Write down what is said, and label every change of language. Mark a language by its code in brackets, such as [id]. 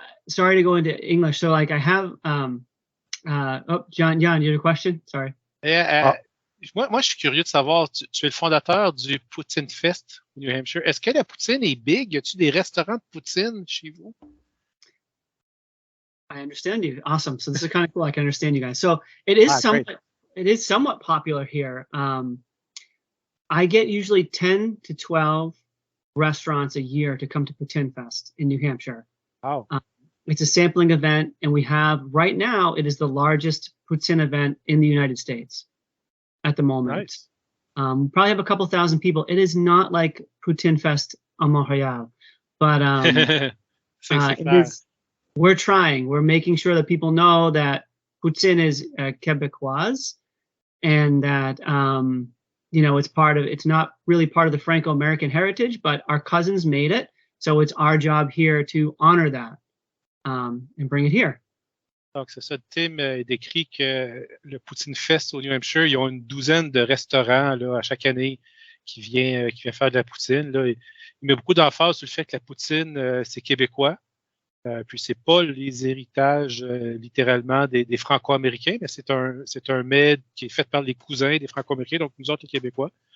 [en] Sorry to go into English. So, like, I have, John, you had a question? Sorry. [fr] Moi, je suis curieux de savoir, tu es le fondateur du Poutine Fest au New Hampshire. Est-ce que la poutine est [en] big? [fr] Y a-t-il des restaurants de poutine chez vous? [en] I understand you. Awesome. So this is kind of cool. I can understand you guys. So it is somewhat popular here. I get usually 10 to 12 restaurants a year to come to Poutine Fest in New Hampshire. Oh. It's a sampling event, and we have, right now, it is the largest poutine event in the United States at the moment. Nice. We probably have a couple thousand people. It is not like Poutine Fest à Montréal, but we're trying. We're making sure that people know that poutine is Quebecoise, and that it's not really part of the Franco-American heritage, but our cousins made it, so it's our job here to honor that. And bring it here. [fr] Donc, c'est ça. Tim décrit que le Poutine Fest au New Hampshire, ils ont une douzaine de restaurants là, à chaque année qui vient faire de la poutine. Là. Il met beaucoup d'emphase sur le fait que la poutine, c'est québécois. Puis, c'est pas les héritages littéralement des Franco-Américains, mais c'est un mets qui est fait par les cousins des Franco-Américains, donc nous autres, les Québécois.